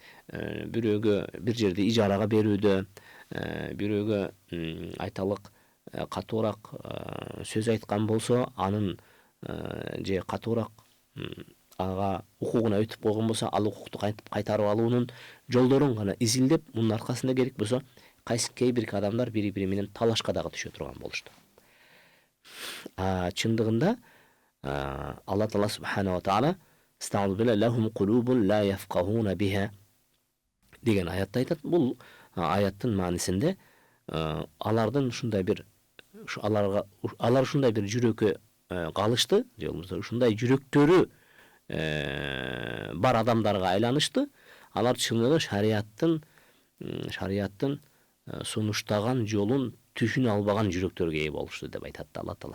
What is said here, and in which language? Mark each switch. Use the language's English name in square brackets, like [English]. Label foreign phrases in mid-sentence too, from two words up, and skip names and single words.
[Kyrgyz] бирөөгө бир жерди ижарага берүүдө, бирөөгө айталык катуураак сөз айткан болсо, анын же катуураак ага укугуна өтүп койгон болсо, ал укукту кантип кайтарып алуунун жолдорун гана изилдеп, мунун аркасында керек болсо кээ бир адамдар бири менен талашка дагы түшө турган болушту. Чындыгында Алла Таала [Arabic] سبحانه وتعالى لهم قلوب لا يفقهون بها [Kyrgyz] деген аятта айтат. Бул аяттын маанисинде алардын алар ушундай бир жүрөккө калышты, же болбосо ушундай жүрөктөрү бар адамдарга айланышты. Алар чынында шарияттын сунуштаган жолун түшүнө албаган жүрөктөргө ээ болушту деп айтат Алла Таала.